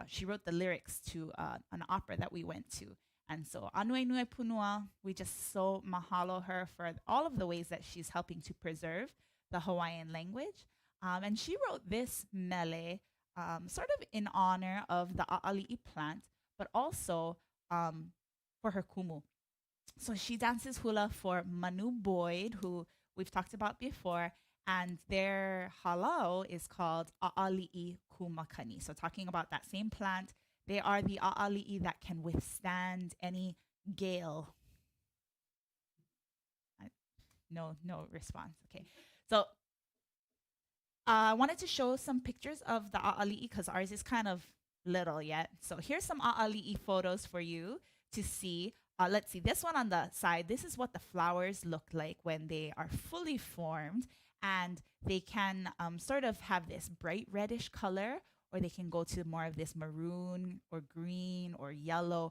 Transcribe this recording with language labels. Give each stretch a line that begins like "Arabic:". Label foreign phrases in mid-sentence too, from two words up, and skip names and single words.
English: She wrote the lyrics to an opera that we went to. And so Anuenue Punua, we just so mahalo her for all of the ways that she's helping to preserve the Hawaiian language. And she wrote this mele sort of in honor of the ʻAʻaliʻi plant, but also for her kumu. So she dances hula for Manu Boyd, who we've talked about before, and their halau is called ʻAʻaliʻi kumakani. So talking about that same plant, they are the ʻAʻaliʻi that can withstand any gale. No response. Okay. So I wanted to show some pictures of the ʻAʻaliʻi because ours is kind of little yet. So here's some ʻAʻaliʻi photos for you to see. Let's see, this one on the side, this is what the flowers look like when they are fully formed. And they can sort of have this bright reddish color, or they can go to more of this maroon or green or yellow.